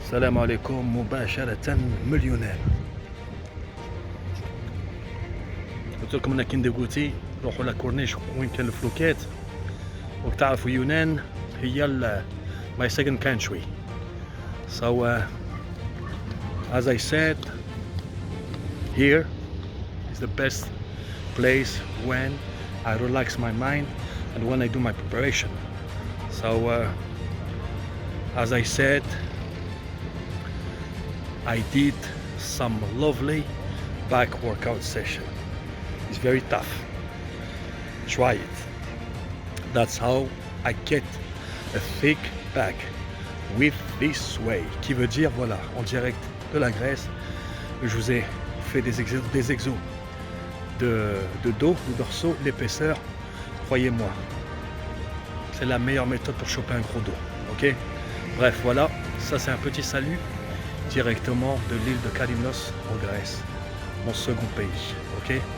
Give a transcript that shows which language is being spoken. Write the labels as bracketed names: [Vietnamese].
[Arabic] السلام عليكم مباشرة من اليونان. قلت لكم انا كي ندوغوتي نروحوا لاكورنيش وين كان الفلوكات، وتعرفوا يونان هي [English] my second country. So as I said, here is the best place when I relax my mind and when I do my preparation. So as I said, I did some lovely back workout session. It's very tough. Try it. That's how I get a thick back with this way. [French] Qui veut dire, voilà, en direct de la Grèce, je vous ai fait des exos de dos, de dorsaux, l'épaisseur. Croyez-moi, c'est la meilleure méthode pour choper un gros dos. Ok? Bref, voilà, ça c'est un petit salut directement de l'île de Kalymnos en Grèce, mon second pays. Ok?